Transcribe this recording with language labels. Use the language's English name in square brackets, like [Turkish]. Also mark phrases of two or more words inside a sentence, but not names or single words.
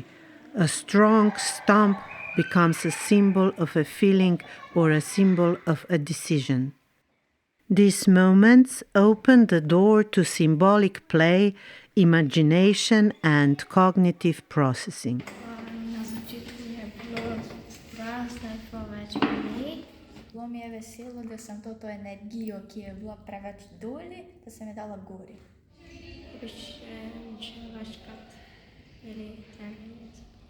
[English] A strong stomp becomes a symbol of a feeling or a symbol of a decision. These moments open the door to symbolic play, imagination, and cognitive processing. [Slovenian] Na začetku je bilo strašno preveč meni. Bilo mi je veselo, da sem to energijo, ki je bila preveč doli, da sem je dala gori. Bi še večkrat imeli Delavnice.